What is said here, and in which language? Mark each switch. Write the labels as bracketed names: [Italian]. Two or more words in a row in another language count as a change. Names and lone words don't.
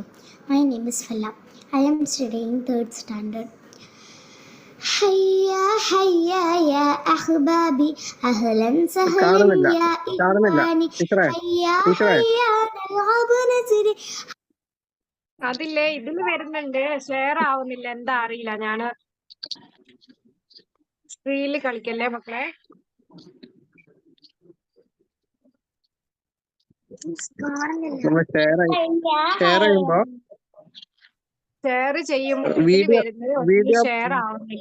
[English] My name is Falla. I am studying 3rd standard. [Arabic] هيا هيا يا أحبابي أهلا سهلا يا إخواني هيا هيا نلعب نجري. [Malayalam] അതില്ലേ, ഇതില് വരുന്നുണ്ട്, ഷെയർ ആവുന്നില്ല. എന്താ അറിയില്ല. ഞാന് സ്ക്രീനിൽ കളിക്കല്ലേ മക്കളെ. ഷെയർ ചെയ്യുമ്പോൾ ഇതില് വരുന്നത് ഷെയർ ആവുന്നില്ല.